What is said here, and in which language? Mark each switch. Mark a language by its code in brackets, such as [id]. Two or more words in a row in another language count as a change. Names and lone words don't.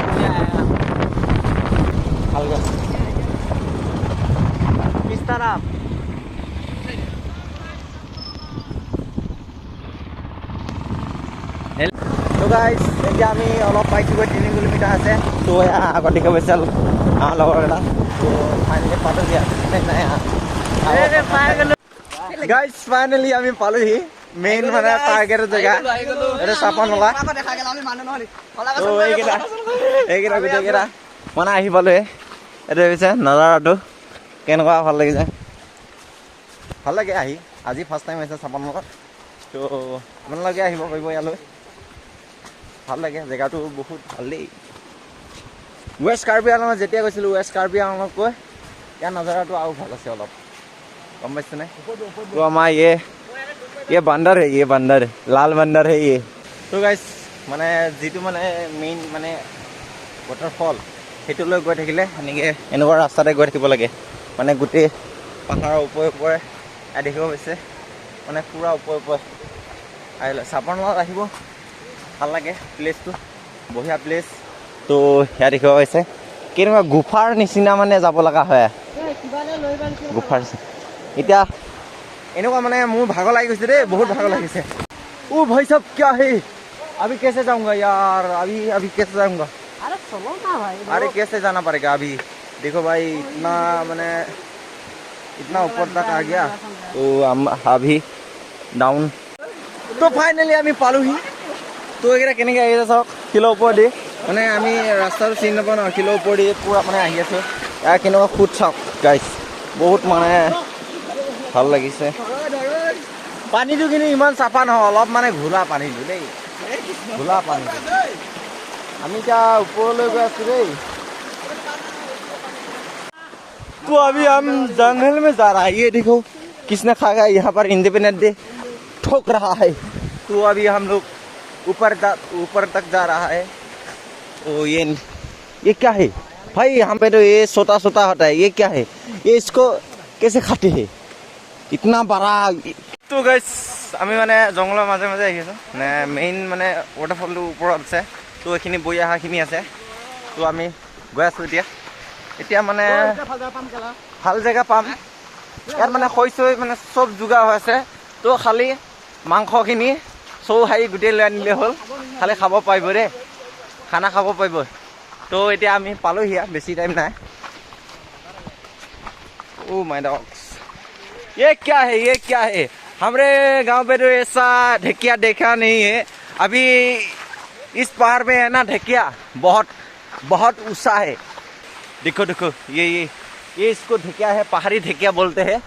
[hi] किस तरफ तो गाइस [as] এতিয়া আমি অলপ পাইছোঁ 3 কিলোমিটাৰ আছে তো আগত দেখি পাইছে লগৰ এটা তো ফাইনেলি পালোহি গাইস ফাইনেলি আমি পালোহি মেইন মানে টাৰ্গেট জেগা এটা চাপনলা তো এইকেইটা গোটেইকেইটা মানে আহি পালোৱে এইটো হৈছে নজাৰাটো কেনেকুৱা ভাল লাগিছে ভাল লাগে আহি আজি [en] first time [as] আহিছে চাপনলাত তো আপোনালোকে আহিব পাৰিব ইয়ালৈ ভাল লাগে জেগাটো বহুত ভাল দেই ৱেষ্ট কাৰ্বি আংলঙত যেতিয়া গৈছিলোঁ ৱেষ্ট কাৰ্বি আংলঙতকৈ ইয়াৰ নজাৰাটো আৰু ভাল আছে অলপ গম পাইছেনে তো আমাৰ [hi] ये बंदर है लाल बंदर है ये तो गाइस [as] মানে যিটো মানে মেইন মানে ৱাটাৰফল সেইটোলৈ গৈ থাকিলে এনেকৈ এনেকুৱা ৰাস্তাতে গৈ থাকিব লাগে মানে গোটেই পাহাৰৰ ওপৰে দেখিব পাইছে মানে পূৰা ওপৰে আহিলে চাপনলাত আহিব ভাল লাগে প্লেচটো বঢ়িয়া প্লেচ তো সেয়া দেখিব পাইছে কেনেকুৱা গুফাৰ নিচিনা মানে যাব লগা হয় গুফাৰ এতিয়া এনেকুৱা মানে মোৰ ভাগৰ লাগি গৈছে দেই বহুত ভাগৰ লাগিছে [hi] ओ भाई साहब क्या है अभी कैसे जाऊंगा यार अभी कैसे जाऊंगा अरे चलो ना भाई अरे कैसे जाना पड़ेगा अभी देखो भाई इतना मैंने इतना ऊपर तक आ गया तो हम अभी डाउन तो फाइनली [as] আমি পালোহি তো একেটা কেনেকৈ আহিছে চাওক কিলো ওপৰ দি মানে আমি ৰাস্তাটো চিনি নাপাওঁ ন কিলো ওপৰ দি পুৰা মানে আহি আছোঁ ইয়াৰ কেনেকুৱা ফুট চাওক গাইছ বহুত মানে ভাল লাগিছে পানীটো কিন্তু ইমান চাফা নহয় অলপ মানে ঘোলা পানীটো দেই ঘোলা পানী আমি এতিয়া ওপৰলৈ গৈ আছোঁ দেই [hi] तो अभी हम जंगल में जा रहा है ये देखो किसने खाया यहाँ पर इंडिपेंडेंस डे ठोक रहा है तो अभी हम लोग ऊपर तक जा रहा है तो ये क्या है भाई यहाँ पे तो ये सोता होता है ये क्या है ये इसको कैसे खाते हैं इतना बड़ा तो गाइस আমি [as] মানে জংগলৰ মাজে মাজে আহি আছোঁ মানে মেইন মানে ৱাটাৰফলটো ওপৰত আছে তো এইখিনি বৈ অহাখিনি আছে তো আমি গৈ আছোঁ এতিয়া মানে ভাল জেগা পাম ইয়াত মানে খৈ মানে চব যোগাৰ হৈ আছে তো খালি মাংসখিনি চৌ হাৰি গোটেই লৈ আনিলে হ'ল খালি খাব পাৰিব দেই খানা খাব পাৰিব তো এতিয়া আমি পালোহি বেছি টাইম নাই [en] oh my dogs [hi] ये क्या है हमारे गांव पे तो ऐसा ढेकिया देखा नहीं है अभी इस पहाड़ में है ना ढेकिया बहुत बहुत ऊंचा है। देखो देखो ये इसको ढेकिया है, पहाड़ी ढेकिया बोलते हैं।